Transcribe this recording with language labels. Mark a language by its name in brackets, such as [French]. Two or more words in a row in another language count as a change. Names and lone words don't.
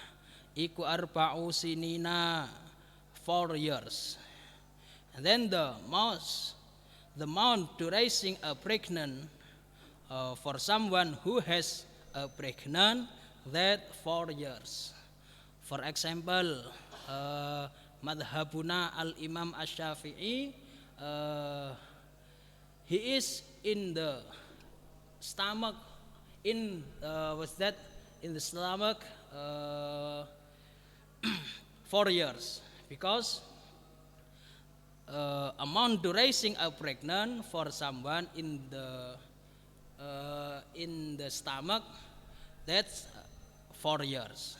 [English] 4 years. And then the month duration a pregnant for someone who has a pregnant, that 4 years. For example, [Arabic] مذهبنا الإمام الشافعي, [English] he is in the stomach, in the stomach 4 years, because amount duration of pregnant for someone in the stomach, that's 4 years.